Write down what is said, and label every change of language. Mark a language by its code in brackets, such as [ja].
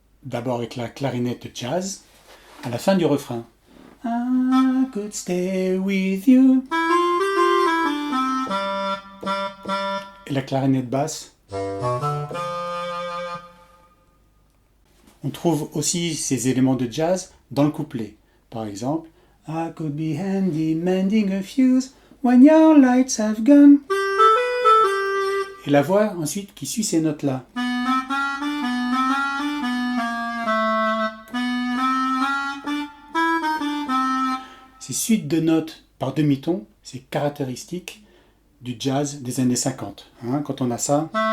[fr] D'abord avec la clarinette jazz, à la fin du refrain. [en] I could stay with you. [fr] Et la clarinette basse. On trouve aussi ces éléments de jazz dans le couplet. Par exemple, [en] I could be handy mending a fuse when your lights have gone. [fr] Et la voix ensuite qui suit ces notes-là. Ces suites de notes par demi-ton, c'est caractéristique du jazz des années 50. Quand on a ça.